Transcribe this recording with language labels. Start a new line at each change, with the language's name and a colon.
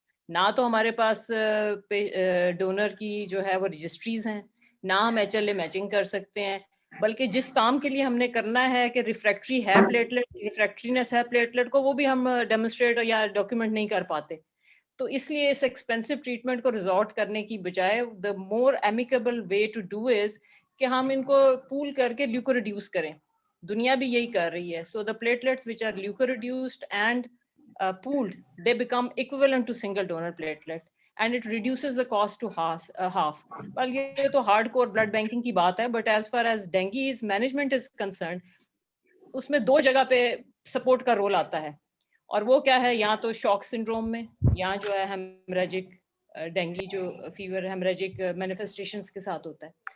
Urdu: نہ تو ہمارے پاس ڈونر کی جو ہے وہ رجسٹریز ہیں, نہ ہم ایچ ایل اے میچنگ کر سکتے ہیں, بلکہ جس کام کے لیے ہم نے کرنا ہے کہ ریفریکٹری ہے پلیٹلٹ, ریفریکٹرینس ہے پلیٹلٹ کو, وہ بھی ہم ڈیمونسٹریٹ یا ڈاکیومنٹ نہیں کر پاتے. تو اس لیے اس ایکسپینسو ٹریٹمنٹ کو ریزورٹ کرنے کی بجائے
English: the more amicable way to do is
Urdu: کہ ہم ان کو پول کر کے لیوکو ریڈیوس کریں. دنیا بھی یہی کر رہی ہے.
English: So the platelets which are leuco reduced and pooled, they become equivalent to single donor platelet and it reduces the cost to half. Well,
Urdu: یہ تو ہارڈ کور بلڈ بینکنگ کی بات ہے,
English: but as far as dengue's management is concerned,
Urdu: اس میں 2 جگہ پہ support کا role آتا ہے, اور وہ کیا ہے, یا تو شاک سنڈروم میں, یا جو ہے ہیمریجک ڈینگی جو فیور ہیمریجک مینیفیسٹیشنز کے ساتھ ہوتا ہے.